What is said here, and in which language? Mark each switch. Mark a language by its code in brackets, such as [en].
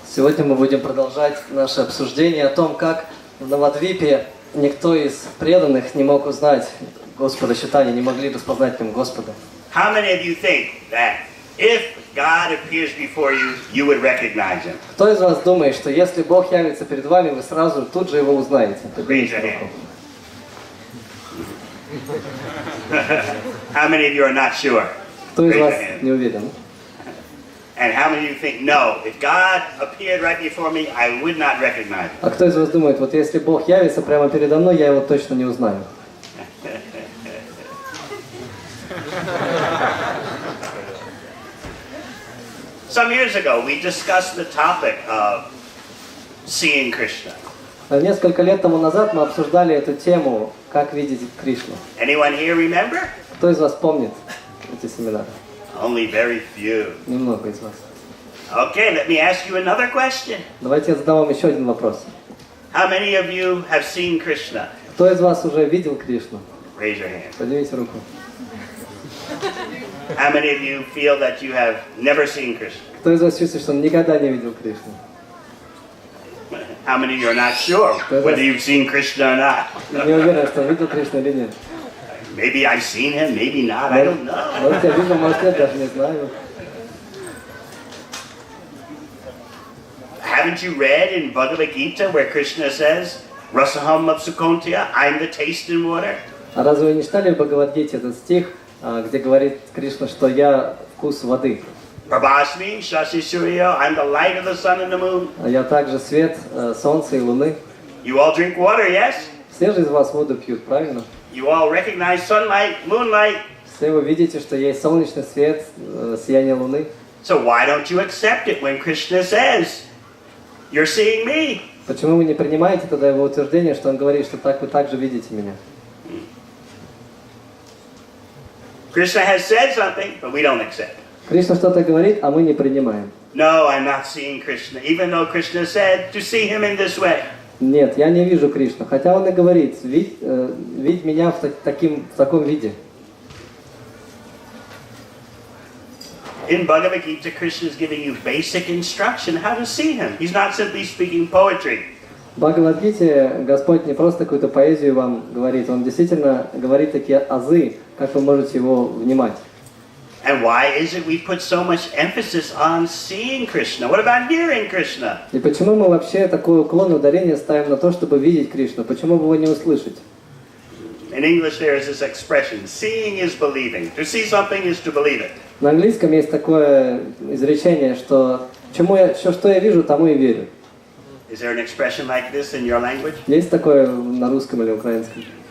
[ru] Сегодня мы будем продолжать наше обсуждение о том, как в Навадвипе никто из преданных не мог узнать Господа Чайтаньи, не могли распознать в нем Господа. [en] How many of you think that if God appears before you, you would recognize him? [ru] Кто из вас думает, что если Бог явится перед вами, вы сразу тут же его узнаете? [en] Raise your hand. How many of you are not sure? [ru] Кто из [en] Raise [ru] вас [en] your hand. [ru] не уверен? [en] And how many of you think, no, if God appeared right before me, I would not recognize him? [ru] А кто из вас думает, вот если Бог явится прямо передо мной, я его точно не узнаю? [en] Some years ago, we discussed the topic of seeing Krishna. [ru] Несколько лет тому назад мы обсуждали эту тему, как видеть Кришну. [en] Anyone here remember? [ru] Кто из вас помнит эти семинары? [en] Only very few. [ru] Немного из вас. [en] Okay, let me ask you another question. [ru] Давайте я задам вам еще один вопрос. [en] How many of you have seen Krishna? [ru] Кто из вас уже видел Кришну? [en] Raise your hand. [ru] Поднимите руку. [en] How many of you feel that you have never seen Krishna? [ru] Кто из вас чувствует, что он никогда не видел Кришну? [en] How many of you are not sure whether you've seen Krishna or not? [ru] Не уверен, что он видел Кришну или нет. [en] Maybe I've seen him, maybe not, I don't know. [ru] Может, я видел, может, нет, даже не знаю. [en] Haven't you read in Bhagavad Gita where Krishna says, [sa] Rasaham Mapsukontya, [en] I'm the taste in water? [ru] А разве вы не читали в Бхагавад-гите этот стих, где говорит Кришна, что я вкус воды? [sa] Prabhasmi, Shashi Surya, [en] I'm the light of the sun and the moon. [ru] Я также свет солнца и луны. [en] You all drink water, yes? [ru] Все же из вас воду пьют, правильно? [en] You all recognize sunlight, moonlight. [ru] Все вы видите, что есть солнечный свет, сияние луны. [en] So why don't you accept it when Krishna says, you're seeing me? [ru] Почему вы не принимаете тогда его утверждение, что он говорит, что так вы также видите меня? [en] Krishna has said something, but we don't accept. [ru] Кришна что-то говорит, а мы не принимаем. [en] No, I'm not seeing Krishna, even though Krishna said to see him in this way. [ru] Нет, я не вижу Кришну. Хотя он и говорит, видь меня в таком виде. [en] In Bhagavad Gita, Krishna is giving you basic instruction how to see him. He's not simply speaking poetry. [ru] В Бхагавад-гите Господь не просто какую-то поэзию вам говорит, Он действительно говорит такие азы, как вы можете его внимать. [en] And why is it we put so much emphasis on seeing Krishna? What about hearing Krishna? [ru] И почему мы вообще такой уклон, ударение ставим на то, чтобы видеть Кришну? Почему бы его не услышать? [en] In English there is this expression, seeing is believing. To see something is to believe it. [ru] На английском есть такое изречение, что что я вижу, тому и верю. [en] Is there an expression like this in your language? [ru] Есть такое на русском или украинском?